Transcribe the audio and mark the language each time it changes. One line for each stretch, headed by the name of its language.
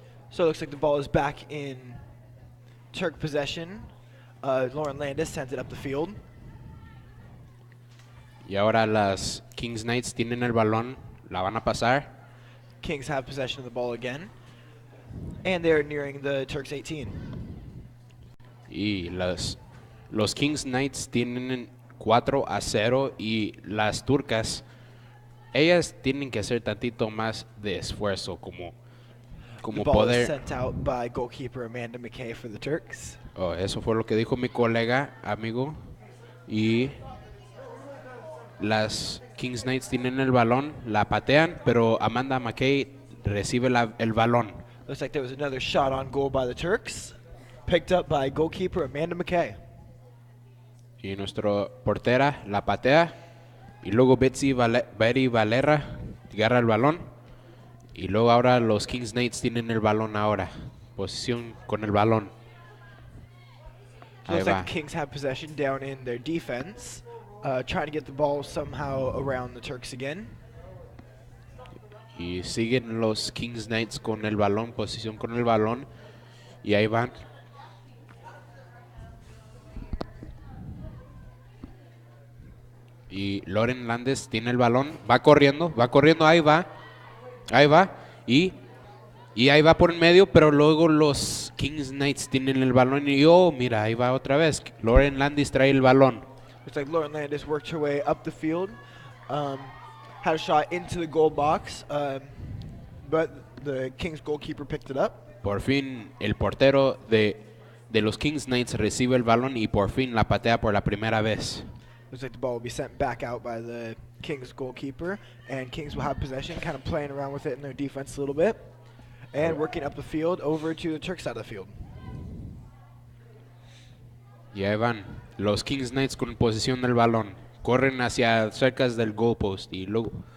English: So it looks like the ball is back in Turk possession. Lauren Landis sends it up the field.
Spanish: y ahora las Kings Knights tienen el balón, la van a pasar.
English: Kings have possession of the ball again. And they're nearing the Turks 18.
Spanish: Y los Kings Knights tienen 4-0 y las turcas, ellas tienen que hacer tantito más de esfuerzo como
English: The ball is sent out by goalkeeper Amanda McKay for the Turks.
Spanish: Oh, eso fue lo que dijo mi colega, amigo. Y las Kings Knights tienen el balón, la patean, pero Amanda McKay recibe el balón.
English: Looks like there was another shot on goal by the Turks, picked up by goalkeeper Amanda McKay.
Spanish: Y nuestra portera la patea. Y luego Betty Valera agarra el balón. Y luego ahora los Kings Knights tienen el balón ahora. Posición con el balón.
English: So
Spanish: Ahí
English: looks
Spanish: va.
English: like the Kings have possession down in their defense, trying to get the ball somehow around the Turks again.
Spanish: Y siguen los Kings Knights con el balón, posición con el balón. Y ahí van. Y Loren Landes tiene el balón, va corriendo, ahí va. Y ahí va por en medio, pero luego los Kings Knights tienen el balón y mira, ahí va otra vez. Loren Landis trae el balón.
English: Looks like Lauren Landis worked her way up the field, had a shot into the goal box, but the Kings goalkeeper picked it up.
Spanish: Por fin el portero de los Kings Knights recibe el balón y por fin la patea por la primera vez.
English: Looks like the ball will be sent back out by the Kings goalkeeper, and Kings will have possession, kind of playing around with it in their defense a little bit, and working up the field over to the Turk side of the field.
Spanish: Y ahí van los Kings Knights con posesión del balón. Corren hacia cerca del goalpost y luego